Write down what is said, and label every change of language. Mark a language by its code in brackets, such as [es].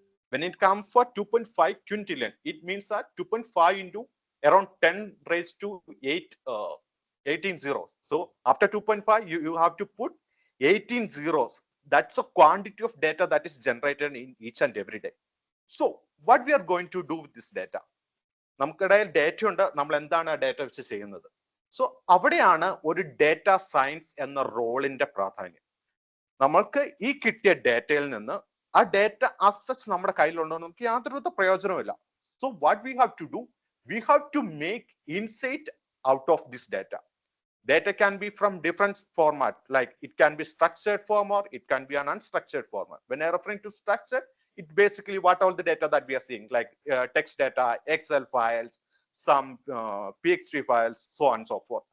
[en] When it comes for 2.5 quintillion, it means that 2.5 into around 10 raised to 18 zeros. So after 2.5, you have to put 18 zeros. That's a quantity of data that is generated in each and every day. So what we are going to do with this data? [ml] നമുക്കിടയിൽ data ഉണ്ട്, നമ്മൾ എന്താണ് ആ data വെച്ച് ചെയ്യുന്നത്? So അവിടെയാണ് ഒരു data science എന്ന റോളിന്റെ പ്രാധാന്യം. നമ്മൾക്ക് ഈ കിട്ടിയ ഡേറ്റയിൽ നിന്ന് ആ ഡേറ്റ [en] as such [ml] നമ്മുടെ കയ്യിലുണ്ടോ നമുക്ക് യാതൊരു പ്രയോജനമില്ല. [en] So what we have to do, we have to make insight out of this data. Data can be from different format, like it can be structured form or it can be an unstructured format. When I referring to structured, it basically what all the data that we are seeing, like text data, Excel files, some PXT files, so on and so forth.